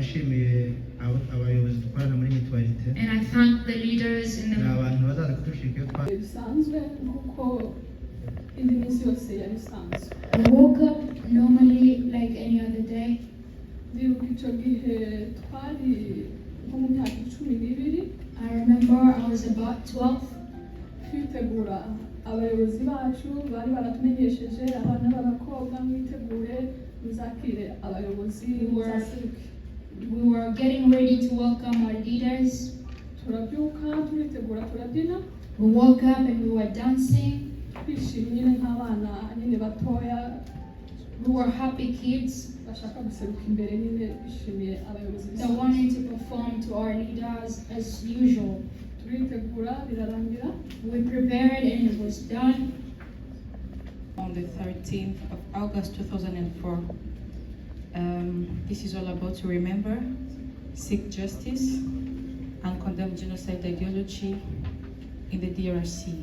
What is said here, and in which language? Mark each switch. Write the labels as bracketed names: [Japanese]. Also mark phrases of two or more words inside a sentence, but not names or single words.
[English] And I thank the leaders in the I woke up normally like any other day. I remember I was about 12. [Kinyarwanda] Abayobozi bacu bari baratumenyesheje abana b'abakobwa mwitegure muzakire abayobozi muzaseruke. [English] We were getting ready to welcome our leaders. [Kinyarwanda] Turabyuka turitegura turabyina. [English] We woke up and we were dancing. [Kinyarwanda] Twishimye nk'abana nyine batoya [English] who were happy kids [Kinyarwanda] bashaka guseruka imbere nyine bishimiye abayobozi [English] that wanted to perform to our leaders as usual. [Kinyarwanda] turitegura birarangira. [English] We prepared and it was done. On the 13th of August 2004. This is all about to remember, seek justice, and condemn genocide ideology in the DRC.